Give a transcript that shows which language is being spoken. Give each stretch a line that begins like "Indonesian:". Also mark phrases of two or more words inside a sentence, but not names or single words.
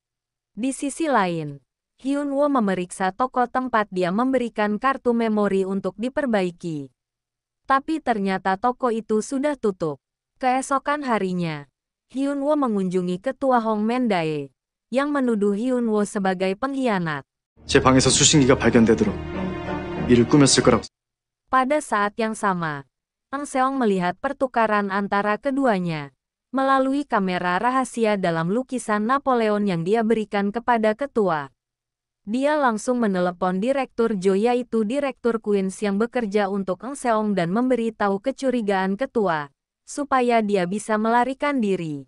Indonesian: Di sisi lain, Hyun-woo memeriksa toko tempat dia memberikan kartu memori untuk diperbaiki. Tapi ternyata toko itu sudah tutup. Keesokan harinya, Hyun-woo mengunjungi ketua Hong Man-dae, yang menuduh Hyun-woo sebagai pengkhianat.
Korean: 제 방에서 수신기가 발견되도록 일을 꾸몄을 거라고.
Indonesian: Pada saat yang sama, Eun-seong melihat pertukaran antara keduanya melalui kamera rahasia dalam lukisan Napoleon yang dia berikan kepada ketua. Dia langsung menelepon Direktur Jo, yaitu Direktur Queens yang bekerja untuk Eun-seong dan memberitahu kecurigaan ketua, supaya dia bisa melarikan diri.